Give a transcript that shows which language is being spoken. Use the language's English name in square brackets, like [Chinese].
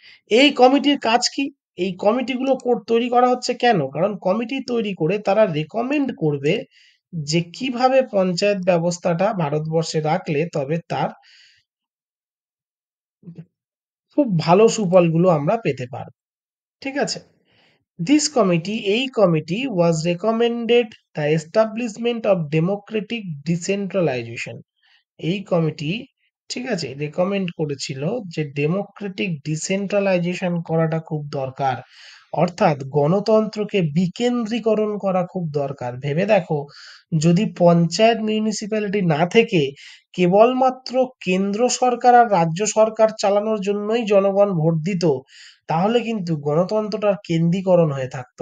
[Bangla] এই কমিটির কাজ কি? এই কমিটিগুলো তৈরি করা হচ্ছে কেন? কারণ কমিটি তৈরি করে তারা রেকমেন্ড করবে যে কিভাবে পঞ্চায়েত ব্যবস্থাটা ভারতবর্ষে রাখলে তবে তার খুব ভালো সুফলগুলো আমরা পেতে পারবো। ঠিক আছে, এই committee [English] was recommended the establishment of democratic decentralization. [Bangla] এই কমিটি, ঠিক আছে, রেকমেন্ড করেছিল যে ডেমোক্রেটিক ডিসেন্ট্রালাইজেশন করাটা খুব দরকার, অর্থাৎ গণতন্ত্রকে বিকেন্দ্রীকরণ করা খুব দরকার। ভেবে দেখো, যদি পঞ্চায়েত মিউনিসিপ্যালিটি না থেকে কেবলমাত্র কেন্দ্র সরকার আর রাজ্য সরকার চালানোর জন্যই জনগণ ভোট দিত, তাহলে কিন্তু গণতন্ত্রটার কেন্দ্রীকরণ হয়ে থাকতো।